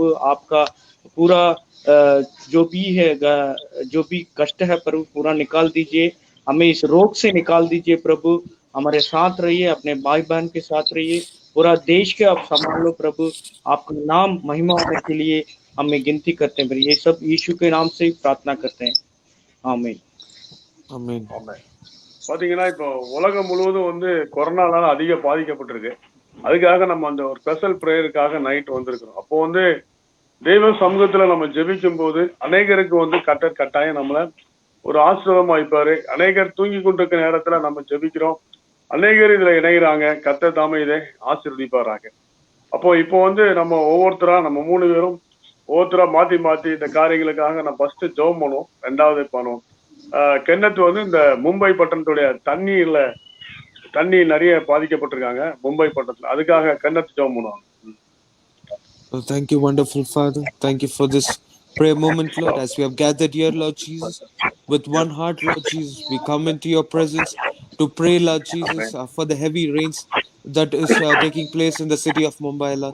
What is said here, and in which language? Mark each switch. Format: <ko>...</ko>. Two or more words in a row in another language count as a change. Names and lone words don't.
<hi>आपका पूरा जो भी है जो भी कष्ट है प्रभु पूरा निकाल दीजिए, हमें इस रोग से निकाल दीजिए प्रभु। हमारे साथ रहिए, अपने भाई बहन के साथ रहिए, पूरा देश के आप संभाल लो प्रभु। आपका नाम महिमा होने के लिए हमें गिनती करते हैं। ये सब यीशु के नाम से प्रार्थना करते हैं, आमीन</hi> <ta>ஆமென். பாத்தீங்கன்னா இப்போ உலகம் முழுவதும் கொரோனானால அதிக பாதிக்கப்பட்டிருக்கு. அதுக்காக நம்ம அந்த ஒரு</ta> <en>special prayer</en> <ta>நைட் வந்திருக்கிறோம். அப்போ தெய்வ சமூகத்துல நம்ம ஜெபிக்கும் போது அநேகருக்கு கட்டாயம் நம்மள ஒரு ஆசீர்வாதம் வைப்பாரு. அநேகர் தூங்கி கொண்டிருக்கிற நேரத்துல நம்ம ஜெபிக்கிறோம், அநேகர் இதுல இணைகிறாங்க. கர்த்தர் தாமே இதை ஆசீர்வதிப்பாராக. அப்போ இப்போ நம்ம ஒவ்வொருத்தரா நம்ம 3 பேரும் ஒவ்வொருத்தரா மாத்தி மாத்தி இந்த காரியங்களுக்காக நான் ஃபர்ஸ்ட் ஜெபம் பண்ணுவோம், ரெண்டாவது பண்ணுவோம். கென்னத் இந்த மும்பை பட்டணத்துடைய தண்ணி நிறைய பாதிக்கப்பட்டிருக்காங்க மும்பை பட்டணத்துல. அதுக்காக கென்னத் ஜெபம் பண்ணுவாங்க.</ta> <en>Thank you, wonderful Father. Thank you for this prayer moment, Lord, as we have gathered here, Lord Jesus, with one heart, Lord Jesus. We come into your presence to pray, Lord Jesus, for the heavy rains that is taking place in the city of Mumbai, Lord.</en>